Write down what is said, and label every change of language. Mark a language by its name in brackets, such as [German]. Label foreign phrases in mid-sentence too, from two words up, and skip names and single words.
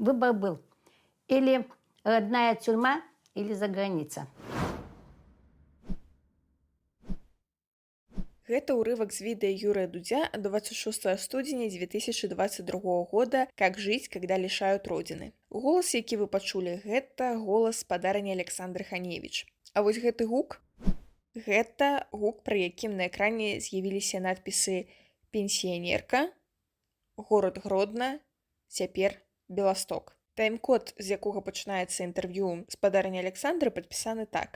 [Russian] Выбор был или родная тюрьма, или за граница. [Belarusian] Гэта ўрывак з відэа Юрыя Дудя ад 26 студзеня 2022 года [Russian] «Как жить, когда лишают родины». [Belarusian] Голас, які вы пачулі, гэта голас спадарні Александры Ханевіч. А вось гэты гук, гэта гук, пры якім на экране з'явіліся надпісы «Пенсіянерка», «Горад Гродна», «Цяпер Беласток». Тайм-код, з якога пачынаецца інтэрв'ю спадарні Александры, падпісаны так.